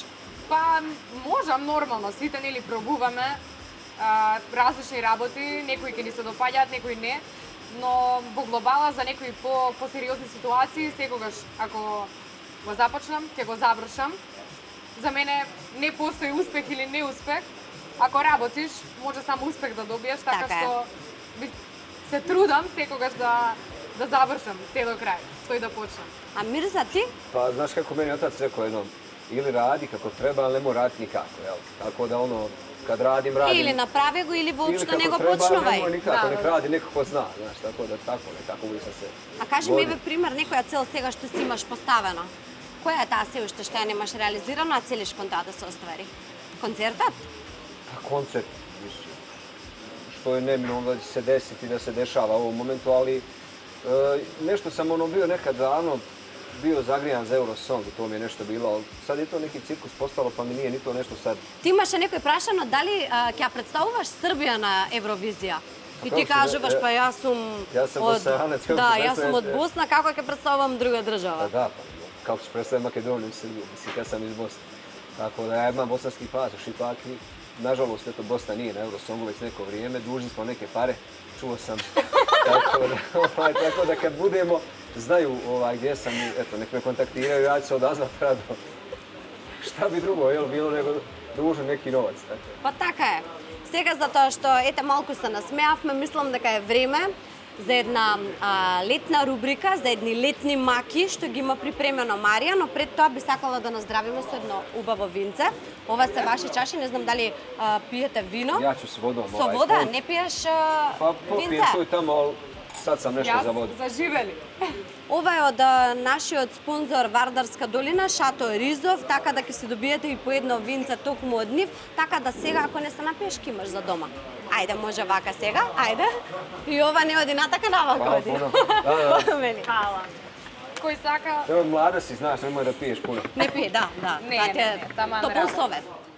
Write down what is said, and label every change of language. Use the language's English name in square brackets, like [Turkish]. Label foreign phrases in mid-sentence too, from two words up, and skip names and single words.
[Macedonian] Па, можам нормално, сите нели пробуваме различни работи, некои ќе ни се допаѓаат, некои не, но во глобала за некои посериозни ситуации, секогаш ако го започнам, ќе го завршам. За мене не постои успех или неуспех. Ако работиш, може само успех да добиеш, така што се трудам секогаш да завршам се до крај, што и да почнам. А Мирза, ти? [Bosnian] Pa, znaš kako meni otac rekao jednom, ili radi kako treba, ali ne mora raditi nikako, jel? Tako da ono, kad radim... [Macedonian] Или направи го, или [Bosnian] Ili [Macedonian] воопшто [Bosnian] kako [Macedonian] не го [Bosnian] treba, ali ne [Macedonian] почнувај. [Bosnian] mora nikako, Da, nek da. radi neko ko zna, znaš, tako da tako nekako uvijek sam se... [Macedonian] А кажи ми, [Bosnian] vodio. [Macedonian] еве пример, некоја цел сега што си имаш поставено. Која е таа се уште што ја немаш реализирана, а целиш кон таа да се оствари? Концертот? [Bosnian] Pa koncert, mislim, što je neminovno da će se desiti, da se dešava u ovom momentu, ali nešto sam ono bio nekad davno, bio zagrijan za Eurosong i to mi je nešto bilo, ali sad je to neki cirkus postalo pa mi nije ni to nešto sad. [Macedonian] Ти имаше некој прашано дали ќе ја представуваш Србија на Евровизија? И ти како кажуваш, па јас сум Јас сум Босанец, како Да, ќе јас сум од представите? Босна, како ќе представувам друга [Bosnian] Pa [Macedonian] држава? [Bosnian] da, pa kako ću predstaviti Makedoniju i Srbiju, mislim kad sam iz Bosne. Tako da ja imam bosanski pasoš ipak i nažalost eto Bosna nije na Eurosongu već neko vrijeme, dužni smo neke pare, čuo sam. Tako da kad budemo, znaju gdje sam i eto nek me kontaktiraju, ja ću se odazvat rado. Šta bi drugo bilo nego dužan neki novac. Tako. [Macedonian] Па така е. Сега затоа што ете малку се насмеавме, мислам дека е време за една летна рубрика, за едни летни маки што ги има припремено Марија, но пред тоа би сакала да наздравиме со едно убаво винце. Ова се ваши чаши, не знам дали пиете вино. [Bosnian] Ja ću s vodom. [Macedonian] Со вода, не пиеш [Bosnian] Pa popijem [Macedonian] винце? [Bosnian] to i tamo, ali sad sam nešto za vodu. [Macedonian] Јас заживели. Ова е од нашиот спонзор Вардарска долина, Шато Ризов, така да ќе се добиете и по едно винце токму од нив, така да сега ако не се напиеш ќе имаш за дома. Ајде, може вака сега, ајде. И ова не оди натака, навака [Bosnian] Hvala [Macedonian] оди. [Bosnian] puno. Da. [Macedonian] Мели. Хала. Кој сака, [Bosnian] Evo, mlada si, znaš, nemoj da piješ puno. [Macedonian] Не пие, да, да. Не, Да, не, таман топол работа. совет.